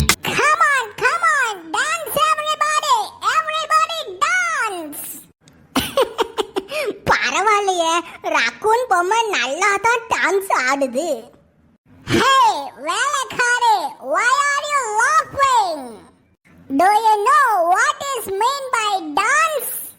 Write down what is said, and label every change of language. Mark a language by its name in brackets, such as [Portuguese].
[English] Come on, dance everybody, everybody dance. [Tamil] பரவாயில்லையே, raccoon பொம்மை நல்லா தான் டான்ஸ் ஆடுது. [English] Hey, வேலைக்காரி, why are you laughing? Do you know what is mean by dance?